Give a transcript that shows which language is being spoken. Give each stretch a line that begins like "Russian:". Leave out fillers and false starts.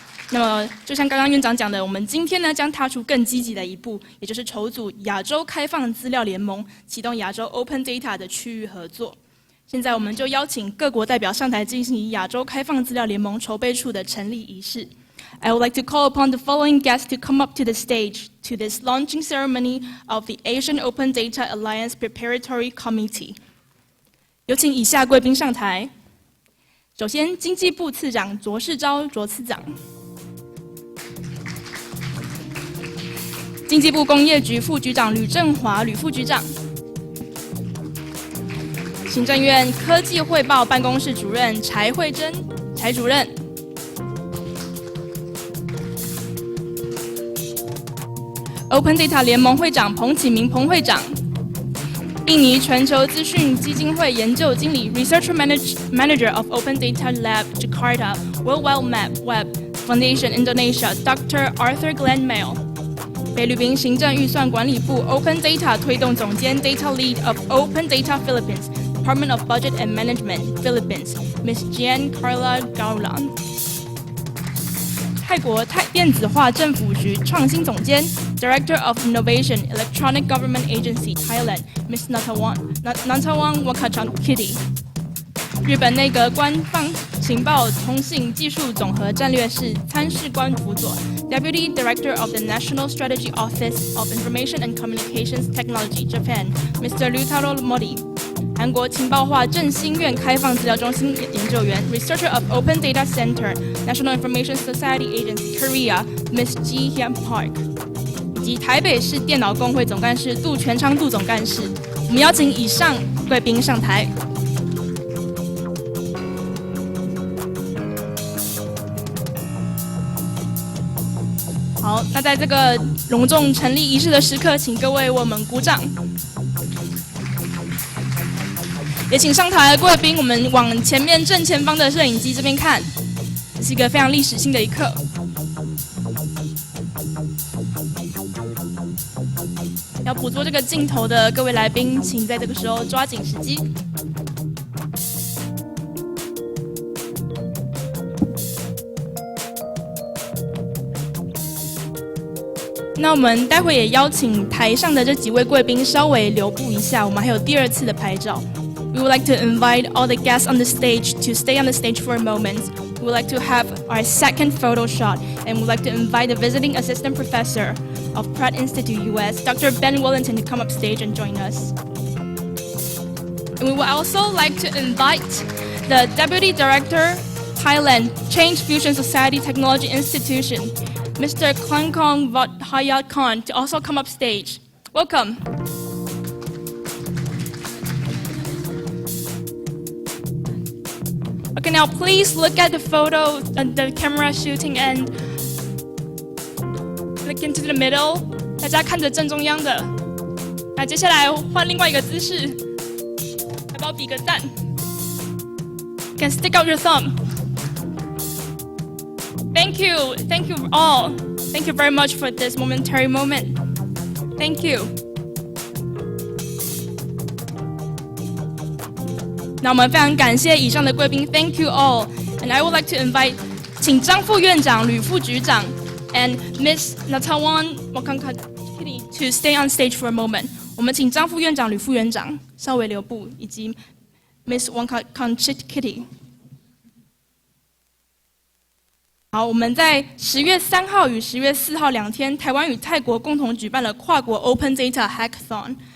Chinese: 那么，就像刚刚院长讲的，我们今天呢将踏出更积极的一步，也就是筹组亚洲开放资料联盟，启动亚洲 Open Data 的区域合作。现在我们就邀请各国代表上台进行亚洲开放资料联盟筹备处的成立仪式。
English: I would like to call upon the following guests to come up to the stage to this launching ceremony of the Asian Open Data Alliance Preparatory Committee.
Chinese: 有请以下贵宾上台。首先，经济部次长卓世昭卓次长，经济部工业局副局长吕振华吕副局长，行政院科技汇报办公室主任柴慧珍柴主任
English: ，Open Data 联盟会长彭启明彭会长，
Chinese: 印尼全球资讯基金会研究经理
English: Research Manager of Open Data Lab Jakarta World Wide Web Foundation Indonesia Dr. Arthur Glenn Mail，
Chinese: 菲律宾行政预算管理部 Open Data 推动总监
English: Data Lead of Open Data Philippines Department of Budget and Management Philippines Ms. Giancarla Gaulan，
Chinese: 泰国电子化政府局创新总监
English: Director of Innovation Electronic Government Agency Thailand Ms. Natawang Wakachan Kitty，
Chinese: 日本内阁官方情报通信技术总和战略室参事官辅佐
English: Deputy Director of the National Strategy Office of Information and Communications Technology Japan Mr. Ryutaro Mori，
Chinese: 韩国情报化振兴院开放资料中心研究员
English: Researcher of Open Data Center National Information Society Agency Korea Ms.
Chinese: Ji Hyun Park， 以及台北市电脑工会总干事杜全昌杜总干事。我们邀请以上贵宾上台。好，那在这个隆重成立仪式的时刻，请各位为我们鼓掌。也请上台的贵宾，我们往前面正前方的摄影机这边看，这是一个非常历史性的一刻。要捕捉这个镜头的各位来宾，请在这个时候抓紧时机。那我们待会也邀请台上的这几位贵宾稍微留步一下，我们还有第二次的拍照。
English: We would like to invite all the guests on the stage to stay on the stage for a moment. We would like to have our second photo shot, and we'd like to invite the visiting assistant professor of Pratt Institute US, Dr. Ben Wellington, to come up stage and join us. And we would also like to invite the Deputy Director, Thailand Change Fusion Society Technology Institution, Mr. Klangkong Vathayat Khan, to also come up stage. Welcome. Okay, now please look at the photo, the camera shooting, and look into the middle.
Chinese: 大家看着正中央的。那接下来换另外一个姿势，要不要比个赞 ？
English: You can stick out your thumb. Thank you all. Thank you very much for this momentary moment. Thank you.
Chinese: 那我们非常感谢以上的贵宾 ，
English: Thank you all. And I would like to invite
Chinese: 请张副院长、吕副局长
English: and Ms. Natawang Wakachan to stay on stage for a moment.
Chinese: 我们请张副院长、吕副院长稍微留步，以及 Ms. Wakachan Kitty。好，我们在10月3号与10月4号2天，台湾与泰国共同举办了跨国 Open Data Hackathon。